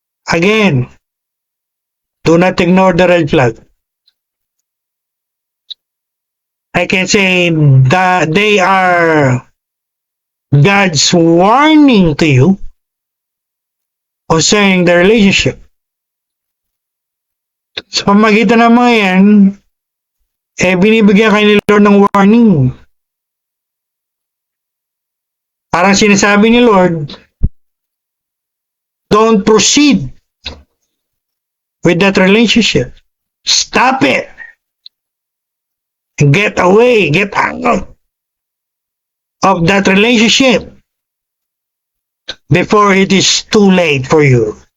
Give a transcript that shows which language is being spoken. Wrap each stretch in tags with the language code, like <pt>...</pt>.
<en>Again, do not ignore the red flag. I can say that they are God's warning to you concerning the relationship.</en> <tl>Sa pamagitan ng mga yan, binibigyan kayo ni Lord ng warning. Parang sinasabi ni Lord,</tl> <en>don't proceed with that relationship. Stop it. Get away, get out of that relationship before it is too late for you.</en>